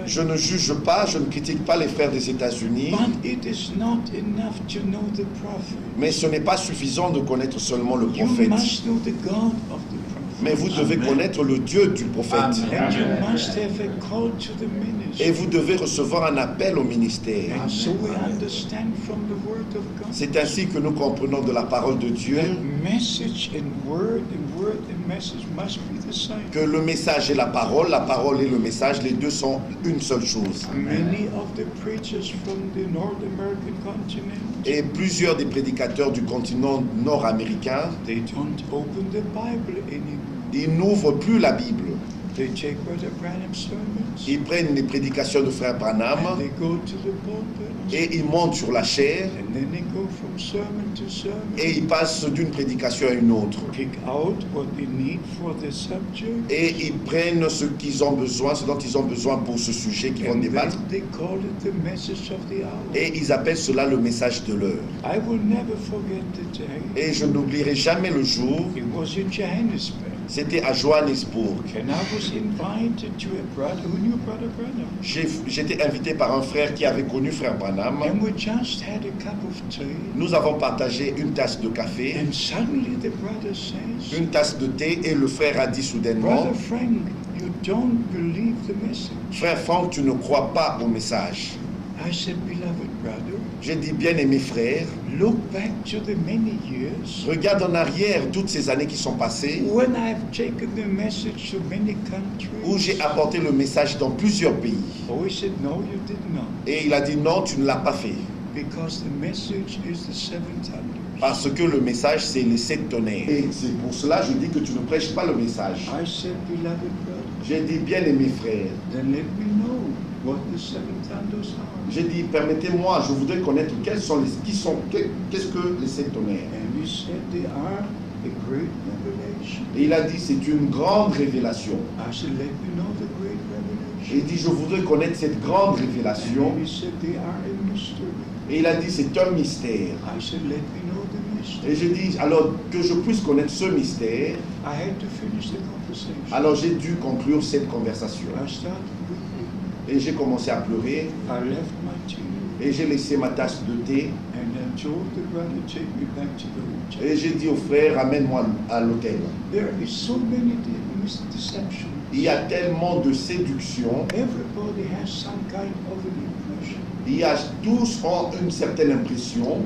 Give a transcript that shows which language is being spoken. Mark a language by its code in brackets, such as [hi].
[fr] Je ne juge pas, je ne critique pas les frères des États-Unis, [en] But it is not enough to know the prophet. [fr] mais ce n'est pas suffisant de connaître seulement le [en] You [fr] prophète. [en] must know the God of the prophet. [fr] Mais vous devez connaître le Dieu du prophète. [en] And you must have a call to the [fr] Et [en] ministry. [fr] vous devez recevoir un appel au ministère. [en] And so we understand from the word of God. [fr] C'est ainsi que nous comprenons de la parole de Dieu [en] Message and word and message must be the same. [fr] que le message et la parole et le message, les deux sont une seule chose. [en] Many of the preachers from the North American continent, [fr] Et plusieurs des prédicateurs du continent nord-américain, [en] they don't open the Bible anymore. [fr] ils n'ouvrent plus la Bible. [en] They take Brother Branham's sermons [fr] Ils prennent les prédications de frère Branham [en] and they go to the pulpit [fr] et ils montent sur la chair [en] and then they go from sermon to sermon. [fr] et ils passent d'une prédication à une autre. [en] Pick out what they need for the subject. [fr] Et ils prennent ce qu'ils ont besoin, ce dont ils ont besoin pour ce sujet qu'ils vont [en] And [fr] débattre. [en] then they call it the message of the hour. [fr] Et ils appellent cela le message de l'heure. [en] I will never forget the day. [fr] Et je n'oublierai jamais le jour, [en] It was in Johannesburg. [fr] c'était à Johannesburg. [en] And I was invited to a brother who knew Brother Branham. [fr] J'étais invité par un frère qui avait connu frère Branham. [en] And we just had a cup of tea. [fr] Nous avons partagé une tasse de café, [en] And suddenly the brother says, [fr] une tasse de thé, et le frère a dit soudainement, [en] Brother Frank, you don't believe the message. [fr] frère Franck, tu ne crois pas au message. [en] I said, beloved brother, [fr] J'ai dit, bien-aimé frère, [en] look back to the many years [fr] regarde en arrière toutes ces années qui sont passées, [en] when I've taken the message to many [fr] où j'ai [en] countries. [fr] apporté le message dans plusieurs pays. [en] Oh, he said, no, you did not. [fr] Et il a dit, non, tu ne l'as pas fait. [en] Because the message is the seven thunders. [fr] Parce que le message, c'est les 7 tonnerres. Et c'est pour cela que je dis que tu ne prêches pas le message. [en] I said, beloved brother, [fr] J'ai dit, bien-aimé frère, [en] then let me know what the seven thunders are. [fr] j'ai dit, permettez-moi, je voudrais connaître qu'est-ce que les 7 tonnerres. [en] And he said, they are a great revelation. [fr] Et il a dit, c'est une grande révélation. [en] I said, let me know the great [fr] Et [en] revelation. [fr] il dit, je voudrais connaître cette grande révélation. [en] And he said, they are a mystery. [fr] Et il a dit, c'est un mystère. [en] I said, let me know the mystery. [fr] Et j'ai dit, alors que je puisse connaître ce mystère, [en] I had to finish the conversation. [fr] alors j'ai dû conclure cette conversation. [en] I started weeping. [fr] Et j'ai commencé à pleurer, [en] I left my tea [fr] et j'ai laissé ma tasse de thé, [en] and I told the brother, take me back to the hotel. [fr] et j'ai dit au frère, ramène-moi à l'hôtel. [en] There is so many deceptions. [fr] Il y a tellement de séduction, [en] Everybody has some kind of an impression. [fr] tous ont une certaine impression.